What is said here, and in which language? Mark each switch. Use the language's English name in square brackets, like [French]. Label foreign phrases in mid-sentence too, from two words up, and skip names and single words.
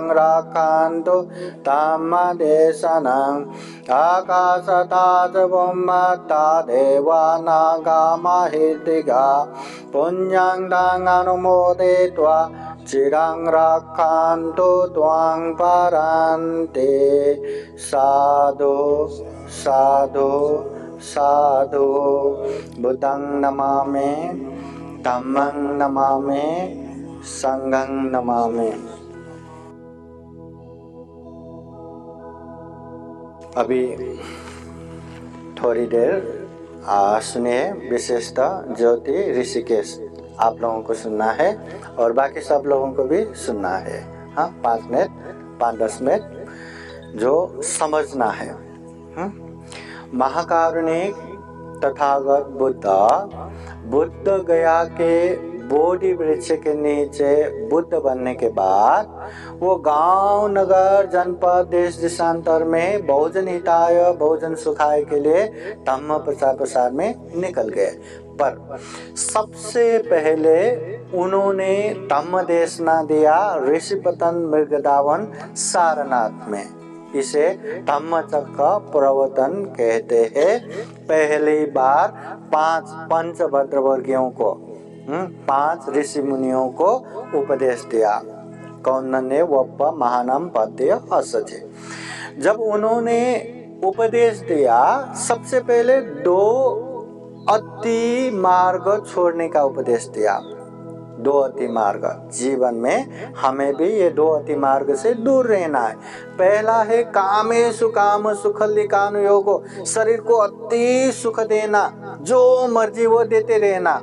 [Pali] रक्षन्तु धम्मदेशनम् आकाशता च भूमत्ता देवा नागा माहितिका पुण्यं तं अनुमोदयित्वा चिरं रक्षन्तु त्वां परन्ति साधु साधु साधु बुद्धं नमामि धम्मं नमामि संघं नमामि। [Hindi] अभी थोड़ी देर सुनिए, विशेषतः ज्योति ऋषिकेश आप लोगों को सुनना है और बाकी सब लोगों को भी सुनना है। हाँ, 5 मिनट 5-10 मिनट जो समझना है। महाकारुणिक तथागत बुद्ध गया के बोधि वृक्ष के नीचे बुद्ध बनने के बाद वो गांव, नगर, जनपद, देश देशांतर में [Pali] बहुजन हिताय बहुजन सुखाय [Hindi] के लिए धम्म प्रचार प्रसार में निकल गए। पर सबसे पहले उन्होंने धम्म देशना दिया ऋषिपतन मृगदावन सारनाथ में। इसे धम्मचक्र प्रवर्तन कहते हैं। पहली बार 5 पंचभद्रवर्गियों को 5 ऋषि मुनियों को उपदेश दिया। कौन्नन्य वप्प महानम पद्य असजे। जब उन्होंने उपदेश दिया, सबसे पहले 2 अति मार्ग छोड़ने का उपदेश दिया। 2 अति मार्ग, जीवन में हमें भी ये 2 अति मार्ग से दूर रहना है। पहला है [Pali] कामेषु काम सुखलिकानुयोगो, [Hindi] शरीर को अति सुख देना, जो मर्जी वो देते रहना।